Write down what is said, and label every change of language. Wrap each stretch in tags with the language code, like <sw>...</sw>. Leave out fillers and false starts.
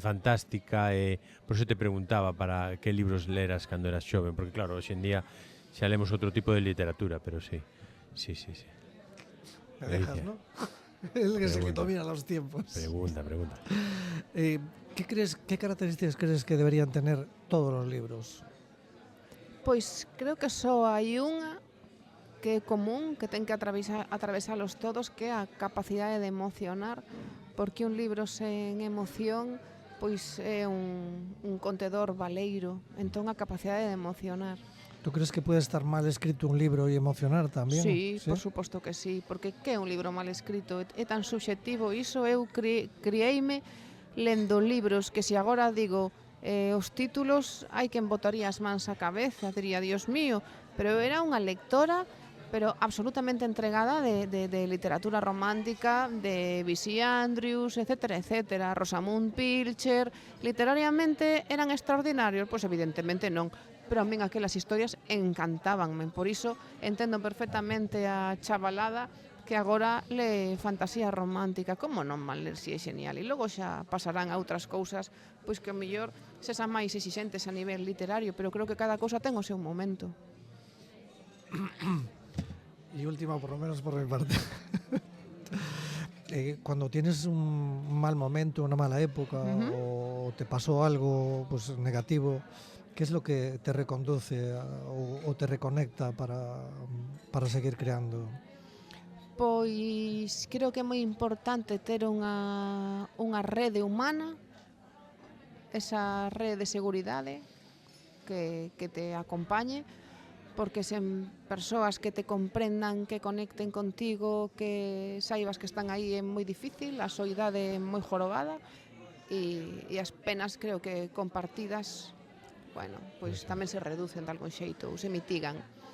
<gl>fantástica e por eso te preguntaba para que libros leras cando eras xoven, porque claro, hoxe en día xa lemos outro tipo de literatura, pero sí. Sí.</gl> <es>Me dejas, Ledicia. ¿no? Él es el que Pregunta. domina los tiempos. Pregunta. ¿Qué características crees que deberían tener todos los libros?</es> <gl>Pois creo que só hai unha que é común, que ten que atravesalos todos, que é a capacidade de emocionar, porque un libro sen emoción pois é un contedor baleiro, entón a capacidade de emocionar.</gl> <es>¿Tú crees que puede estar mal escrito un libro y emocionar también?</es> <gl>Sí, por suposto que sí, porque que é un libro mal escrito? É tan subxectivo, iso eu crieime lendo libros que se agora digo os títulos hai quen botaría as mans á cabeza, diría, Dios mío, pero era unha lectora pero absolutamente entregada de literatura romántica, de V.C. Andrews, etcétera, Rosamund Pilcher. Literariamente eran extraordinarios? Pois evidentemente non, pero a min aquelas historias encantábanme, por iso entendo perfectamente a chavalada que agora le fantasía romántica. Como non mal ler si é genial? E logo xa pasarán a outras cousas, pois que o mellor sexan máis exixentes a nivel literario, pero creo que cada cousa ten o seu momento.</gl> <es>Y última, por lo menos por mi parte. Cuando tienes un mal momento, una mala época, o te pasó algo pues negativo, ¿qué es lo que te reconduce o te reconecta para seguir creando?</es> <gl>Pois creo que é moi importante ter unha rede humana, esa rede de seguridade que te acompañe, porque sen persoas que te comprendan, que conecten contigo, que saibas que están aí é moi difícil, a soidade é moi jorobada e as penas creo que compartidas, bueno, pois tamén se reducen de algún xeito ou se mitigan.</gl>